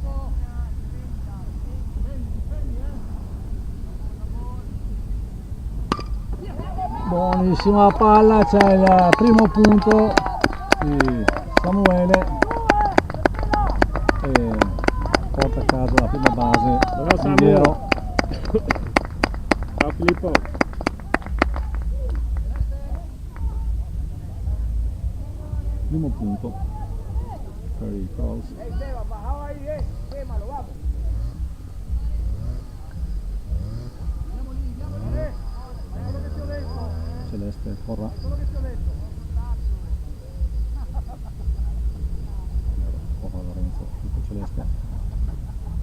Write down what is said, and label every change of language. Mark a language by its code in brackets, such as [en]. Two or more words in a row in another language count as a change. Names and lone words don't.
[it] Buonissima palla, c'è il primo punto di Samuele e porta a casa la prima base. Bravo, Samu. Riviero. Ciao Filippo! Primo punto per i Crows. [es] Esteban, bajado ahí, quémalo, vamos. [it] Quello che ti ho detto, Celeste Corra. quello che ti ho detto. Corra Lorenzo, tutto Celeste.